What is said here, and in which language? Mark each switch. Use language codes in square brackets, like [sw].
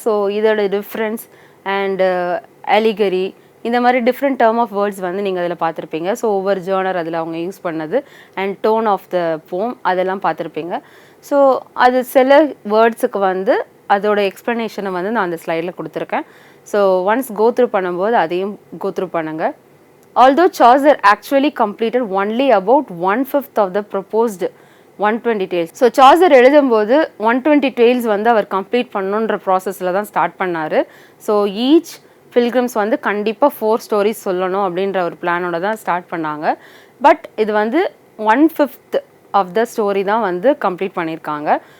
[ta] So இதோட difference and allegory, இந்த மாதிரி டிஃப்ரெண்ட் டேர்ம் ஆஃப் வேர்ட்ஸ் வந்து நீங்கள் அதில் பார்த்துருப்பீங்க. ஸோ ஒவ்வொரு ஜேர்னர் அதில் அவங்க யூஸ் பண்ணது [en] and tone of the poem [ta] அதெல்லாம் பார்த்துருப்பீங்க. ஸோ அது சில வேர்ட்ஸுக்கு வந்து அதோட எக்ஸ்ப்ளனேஷனை வந்து நான் அந்த ஸ்லைடில் கொடுத்துருக்கேன். ஸோ ஒன்ஸ் கோத்ரூ பண்ணும்போது அதையும் கோத்ரூ பண்ணுங்கள். [en] Although Chaucer actually completed only about 1/5 of the proposed 120 tales. [ta] So Chaucer எழுதும்போது 120 tales வந்து அவர் கம்ப்ளீட் பண்ணணுன்ற ப்ராசஸில் தான் ஸ்டார்ட் பண்ணார். ஸோ ஈச் பில்கிரிம்ஸ் வந்து கண்டிப்பாக 4 ஸ்டோரிஸ் சொல்லணும் அப்படின்ற ஒரு பிளானோட தான் ஸ்டார்ட் பண்ணாங்க. பட் இது வந்து 1/5 ஆஃப் த ஸ்டோரி தான் வந்து கம்ப்ளீட் பண்ணியிருக்காங்க.